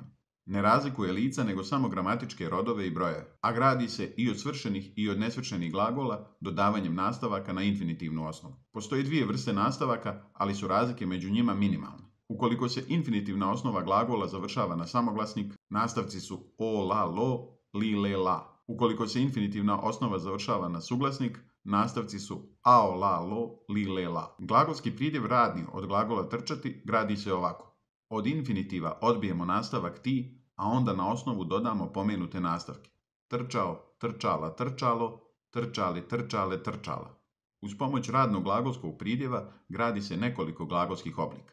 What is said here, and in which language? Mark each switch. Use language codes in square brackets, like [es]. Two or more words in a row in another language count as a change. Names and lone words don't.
[bs] Ne razlikuje lica nego samo gramatičke rodove i brojeve, a gradi se i od svršenih i od nesvršenih glagola dodavanjem nastavaka na infinitivnu osnovu. Postoje dvije vrste nastavaka, ali su razlike među njima minimalne. Ukoliko se infinitivna osnova glagola završava na samoglasnik, nastavci su o, la, lo, li, le, la. Ukoliko se infinitivna osnova završava na suglasnik, nastavci su ao, la, lo, li, le, la. Glagolski pridjev radni od glagola trčati gradi se ovako. Od infinitiva odbijemo nastavak ti, a onda na osnovu dodamo pomenute nastavke. Trčao, trčala, trčalo, trčali, trčale, trčala. Uz pomoć radnog glagolskog pridjeva gradi se nekoliko glagolskih oblika.